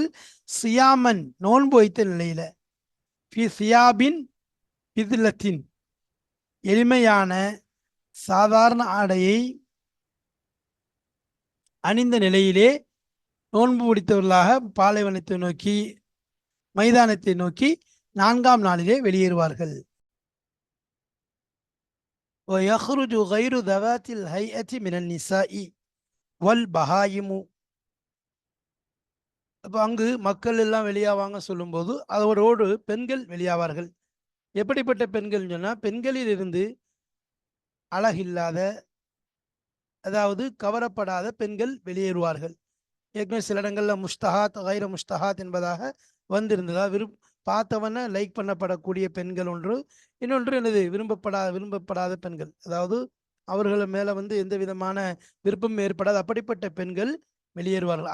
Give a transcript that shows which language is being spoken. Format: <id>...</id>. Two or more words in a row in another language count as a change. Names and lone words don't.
<ta>சியாமன் நோன்பு வைத்த நிலையில,</ta> <ar>في ثياب بذلة</ar> <ta>எளிமையான சாதாரண ஆடையை அணிந்த நிலையிலே நோன்பு பிடித்தவர்களாக பாலைவனத்தை நோக்கி, மைதானத்தை நோக்கி 4ஆம் நாளிலே வெளியேறுவார்கள்.</ta> <ar>وَيَخْرُجُ غَيْرُ ذَوَاتِ الْهَيْئَةِ مِنَ النِّسَاءِ وَالْبَهَائِمُ.</ar> <ta>அப்போ அங்கு மக்கள் எல்லாம் வெளியாவாங்க சொல்லும்போது அவரோடு பெண்கள் வெளியாவார்கள். எப்படிப்பட்ட பெண்கள் சொன்னா, பெண்களில் இருந்து அழகில்லாத, அதாவது கவரப்படாத பெண்கள் வெளியேறுவார்கள். ஏற்கனவே சில இடங்கள்ல</ta> <ar>مشتهاة غير مشتهاة</ar> <ta>என்பதாக வந்திருந்ததா, பார்த்தவன லைக் பண்ணப்படக்கூடிய பெண்கள் ஒன்று, இன்னொன்று என்னது விரும்பப்படாத பெண்கள், அதாவது அவர்கள் மேல எந்த விதமான விருப்பம் ஏற்படாத அப்படிப்பட்ட பெண்கள் வெளியேறுவார்கள்.</ta>